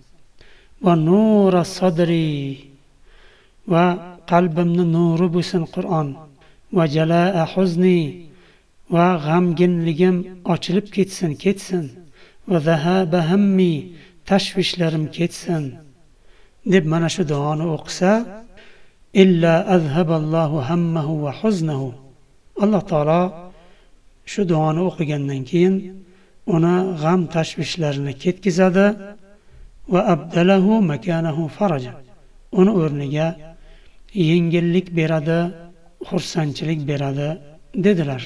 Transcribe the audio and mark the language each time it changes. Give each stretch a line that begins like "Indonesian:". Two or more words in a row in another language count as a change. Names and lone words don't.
Arabic: ونور صدري,
Uzbek: va qalbimni nuri bo'lsin Qur'on.
Arabic: وجلاء حزني,
Uzbek: va g'amginligim ochilib ketsin.
Arabic: وذهاب همي,
Uzbek: tashvishlarim ketsin deb mana shu duoni o'qisa,
Arabic: إلا أذهب الله همه وحزنه.
Uzbek: Alloh taolo shu duoni o'qigandan keyin uni g'am tashvishlarini ketkizadi va
Arabic: أبدله مكانه فرجا.
Uzbek: Uni o'rniga yengillik beradi, xursandchilik beradi dedilar.